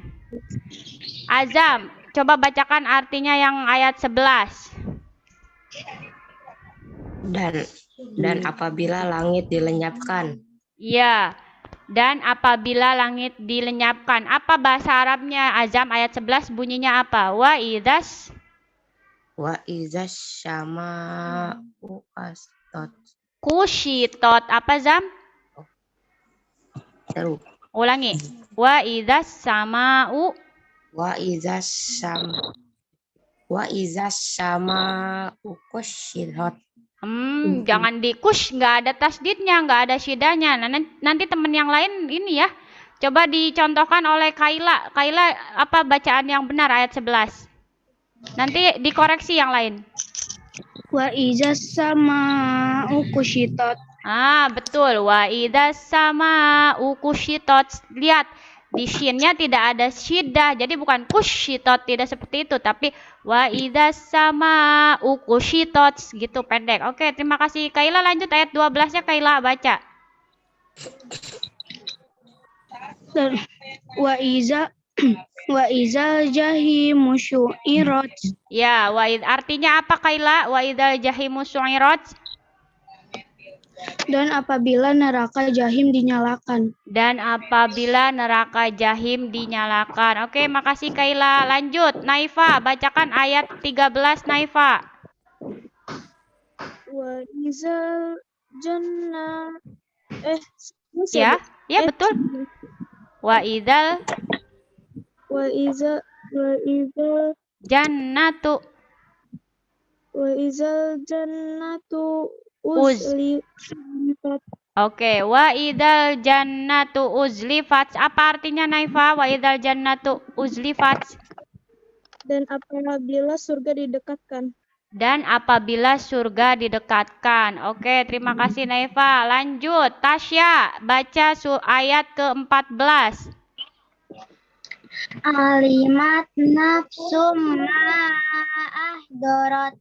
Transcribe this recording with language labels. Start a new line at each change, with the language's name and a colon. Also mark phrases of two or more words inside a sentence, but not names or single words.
Indonesian: Azam, coba bacakan artinya yang ayat 11. Dan apabila langit dilenyapkan. Iya. Dan apabila langit dilenyapkan. Apa bahasa Arabnya Azam ayat 11 bunyinya apa?
Arabic: وإذا الس syama'u kushitot.
Indonesian: Apa Zam? Seru. Ulangi.
Arabic: وإذا السماء kushitot.
Indonesian: Jangan di kush, nggak ada tasdidnya, nggak ada syidanya. Nanti teman yang lain ini ya. Coba dicontohkan oleh Kaila. Kaila, apa bacaan yang benar ayat 11? Nanti dikoreksi yang lain.
Arabic: وإذا السماء كشطت.
Indonesian: Betul.
Arabic: وإذا السماء كشطت.
Indonesian: Lihat, Di shinnya tidak ada syiddah, jadi bukan kushitot, tidak seperti itu, tapi
Arabic: وإذا السماء كشطت
Indonesian: gitu pendek. Oke, terima kasih Kaila. Lanjut ayat 12-nya Kaila baca.
Arabic: Dan وإذا وإذا الجحيم سعرت.
Indonesian: Ya, artinya apa Kaila?
Arabic: وإذا الجحيم سعرت.
Indonesian: Dan apabila neraka jahim dinyalakan. Dan apabila neraka jahim dinyalakan. Oke, makasih Kaila. Lanjut, Naifa, bacakan ayat 13 Naifa.
Arabic: وإذا الجنة
Indonesian: Ya, ya betul.
Arabic: وإذا ال وإذا ال jannatu jannatu Uz. Oke, وإذا الجنة أزلفت.
Indonesian: Apa artinya Naifa?
Arabic: وإذا الجنة أزلفت.
Indonesian: Dan apabila surga didekatkan. Dan apabila surga didekatkan. Oke, terima kasih Naifa. Lanjut, Tasya, baca ayat ke-14.
Arabic: علمت نفس ما أحضرت.